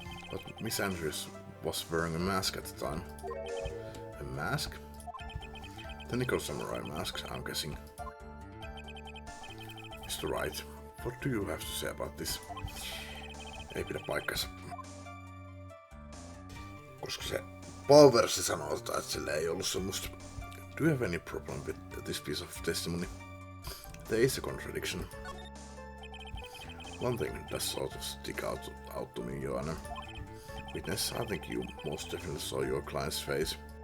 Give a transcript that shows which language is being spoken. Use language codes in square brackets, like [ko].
[en] But Miss Andrews was wearing a mask at the time. A mask? The nickel samurai mask, I'm guessing. Mr. Wright, what do you have to say about this? [fi] Ei pidä paikkansa. Koska se Powersi sanoo, että sillä ei ollut semmoista. [en] Do you have any problem with this piece of testimony? There is a contradiction. One thing does sort of stick out to me, Your Honor. Witness, I think you most definitely saw your client's face.